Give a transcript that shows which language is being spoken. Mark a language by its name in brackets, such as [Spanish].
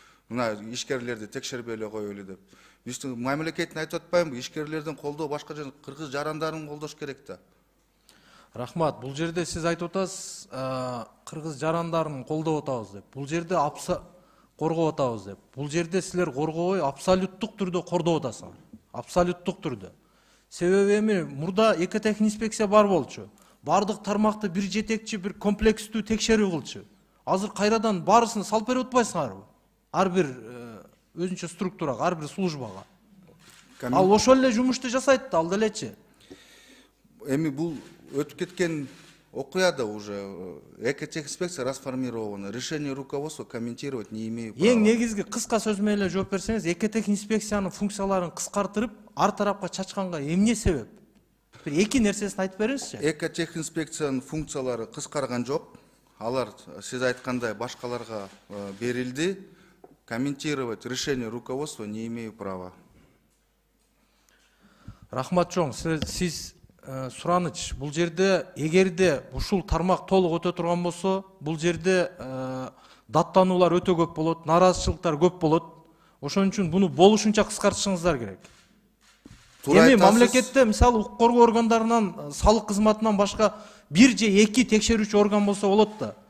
[Kyrgyz] Мына ишкерлерди текшербей эле коелу деп. Биздин мамлекеттин айтып атпаймынбы, ишкерлердин колдоо башка жана кыргыз жарандарын колдош керек да. Рахмат, бул жерде сиз айтып атасыз, кыргыз жарандарын колдоп атабыз деп. Бул жерде коргоп атабыз деп. Бул жерде силер коргобой абсолюттук түрдө кордоп атасыңар. Абсолюттук түрдө. Себеби эми мурда экотехинспекция бар болчу. Бардык тармакты бир жетекчи, бир комплекстүү текшерүү кылчу. Азыр кайрадан баарысын салып берип атпайсыңарбы? Ар бир өзүнчө структурага, ар бир службага. Ал ошол эле жумушту жасайт да, ал делечи. Эми бул өтүп кеткен окуяда [Russian] уже экотехинспекция расформирована. Решение руководства комментировать не имею права. [Kyrgyz] Эң негизги кыска сөз менен эле жооп берсеңиз, экотех инспекциянын функцияларын кыскартырып, ар тарапка чачканга эмне себеп? Бир эки нерсесин айтып бериңизчи. Экотехинспекциянын функциялары кыскарган жок. Алар сиз айткандай башкаларга берилди. [Russian] Комментировать решение руководства не имею права. [Kyrgyz] Рахмат чоң, сиз сураныч, бул жерде эгерде ушул тармак толук өтө турган болсо, бул жерде даттануулар өтө көп болот, нааразычылыктар көп болот. Ошон үчүн буну болушунча кыскартышыңыздар керек. Эми мамлекетте мисалы укук коргоо органдарынан, салык кызматынан башка бир же эки текшерүүчү орган болсо болот да.